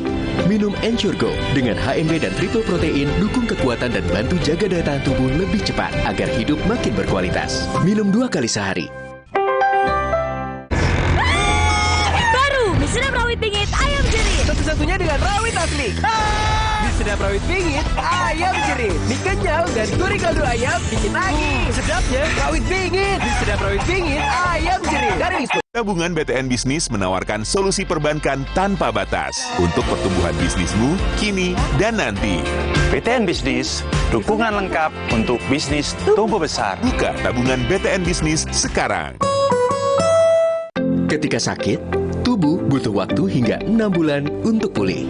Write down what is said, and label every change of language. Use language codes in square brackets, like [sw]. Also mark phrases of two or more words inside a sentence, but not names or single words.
[id] Minum Ensure Go dengan HMB dan [en] triple protein [id] dukung kekuatan dan bantu jaga daya tahan tubuh lebih cepat agar hidup makin berkualitas. Minum 2 kali sehari. Sedap rawit pingit ayam jerit. Satu-satunya dengan rawit asli. Di sedap rawit pingit ayam jerit. Mie kenyal dan gurih kaldu ayam bikin nagih. Sedapnya rawit pingit. Di sedap rawit pingit ayam jerit. Dari Wisnu. Tabungan BTN Bisnis menawarkan solusi perbankan tanpa batas untuk pertumbuhan bisnismu kini dan nanti. BTN Bisnis, dukungan lengkap untuk bisnis tumbuh besar. Buka tabungan BTN Bisnis sekarang. Ketika sakit, tubuh butuh waktu hingga 6 bulan untuk pulih.